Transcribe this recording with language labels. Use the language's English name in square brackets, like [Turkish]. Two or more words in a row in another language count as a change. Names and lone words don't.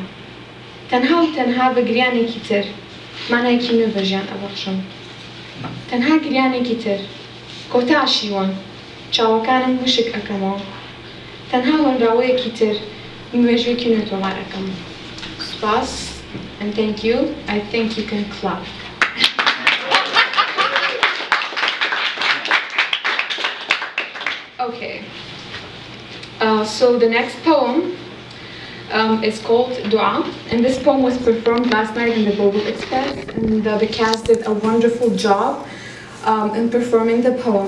[Central Kurdish] تەنها بە گریانێکی تر مانایەکی نوێ بە ژیان ئەبەخشم. تەنها گریانێکی تر کۆتا شیوەن چاوەکانم وشک ئەەکەمەوە. تەنها هۆنراوەیەکی تر نوێژوێکی نوێ تۆمار ئەەکەم. [English] سوپاس and thank you. I think you can clap. Okay, so the next poem is called Dua, and this poem was performed last night in the Global Express, and the cast did a wonderful job in performing the poem.